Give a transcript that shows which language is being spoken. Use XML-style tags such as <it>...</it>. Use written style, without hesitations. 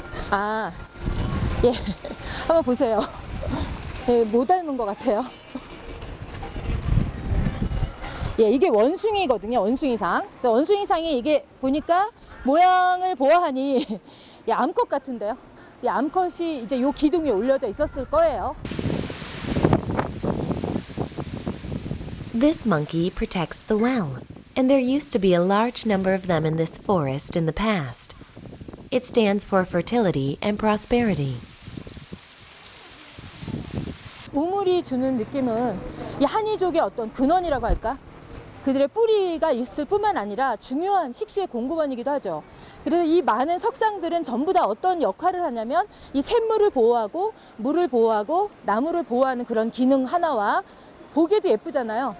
<ko>아, 예. 한번 보세요. 예, 못 닮은 것 같아요. 예, 이게 원숭이거든요. 원숭이상. 원숭이상이 이게 보니까 모양을 보아하니 예, 암컷 같은데요. 이 암컷이 이제 요 기둥 위에 올려져 있었을 거예요.</ko> <en>This monkey protects the well, and there used to be a large number of them in this forest in the past. It stands for fertility and prosperity.</en> <ko>우물이 주는 느낌은 이 한이족의 어떤 근원이라고 할까? 그들의 뿌리가 있을 뿐만 아니라 중요한 식수의 공급원이기도 하죠. 그래서 이 많은 석상들은 전부 다 어떤 역할을 하냐면 이 샘물을 보호하고 물을 보호하고 나무를 보호하는 그런 기능 하나와 보기에도 예쁘잖아요.</ko>